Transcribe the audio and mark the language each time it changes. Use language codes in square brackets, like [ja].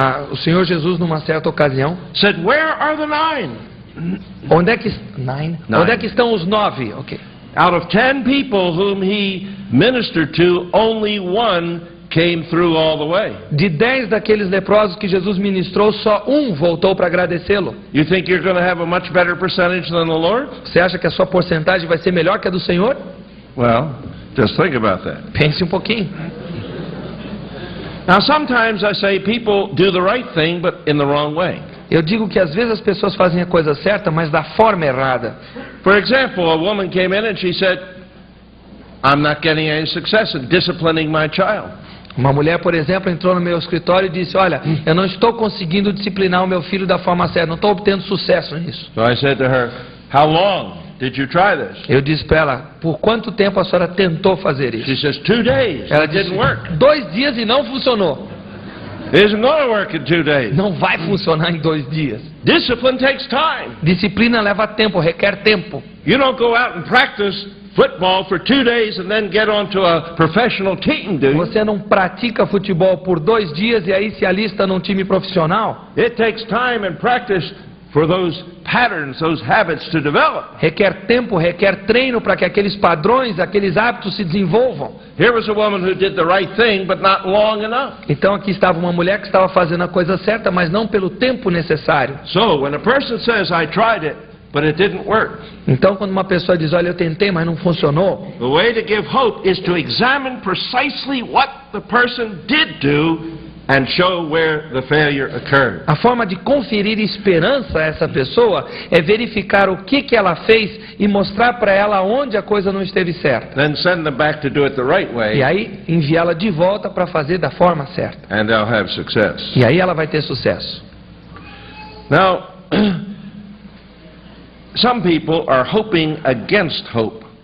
[pt] O Senhor Jesus, numa certa ocasião, [en] said, "Where are the 9? [pt] onde é que, onde é que estão os 9? [en] Ok. Out of 10 people whom he ministered to, only one came through all the way." [pt] De 10 daqueles leprosos que Jesus ministrou, só um voltou para agradecê-lo. [en] You think you're going to have a much better percentage than the Lord? [pt] Você acha que a sua porcentagem vai ser melhor que a do Senhor? [en] Well, just think about that. [pt] Pense um pouquinho. [en] Now, sometimes I say people do the right thing, but in the wrong way. [pt] Eu digo que às vezes as pessoas fazem a coisa certa, mas da forma errada. [en] For example, a woman came in and she said, "I'm not getting any success in disciplining my child." [pt] Uma mulher, por exemplo, entrou no meu escritório e disse, olha, eu não estou conseguindo disciplinar o meu filho da forma certa, não estou obtendo sucesso nisso. [en] So I said to her, "How long did you try this?" [pt] Eu disse para ela, por quanto tempo a senhora tentou fazer [en] She [pt] isso? [en] says, 2 days. [pt] Ela [en] It [pt] disse, [en] didn't work. [pt] 2 dias e não funcionou. [en] It isn't going to work in 2 days. [pt] Não vai funcionar em 2 dias. [en] Discipline takes time. [pt] Disciplina leva tempo, requer tempo. [en] You don't go out and practice football for 2 days and then get onto a professional team, do you? [pt] Você não pratica futebol por 2 dias e aí se alista num time profissional? [en] It takes time and practice for those patterns, those habits to develop. [pt] Requer tempo, requer treino para que aqueles padrões, aqueles hábitos se desenvolvam. [en] Here was a woman who did the right thing, but not long enough. [pt] Então aqui estava uma mulher que estava fazendo a coisa certa, mas não pelo tempo necessário. [en] So when a person says, "I tried it, but it didn't work," [pt] Então quando uma pessoa diz, olha, eu tentei, mas não funcionou, [en] the way to give hope is to examine precisely what the person did do and show where the failure occurred. [pt] a forma de conferir esperança a essa pessoa é verificar o que ela fez e mostrar para ela onde a coisa não esteve certa. [en] Then send them back to do it the right [pt] E [en] way, [pt] aí enviá-la de volta para fazer da forma certa. [en] and they'll have success. [pt] E aí ela vai ter sucesso. [en] Now, some people are hoping against hope.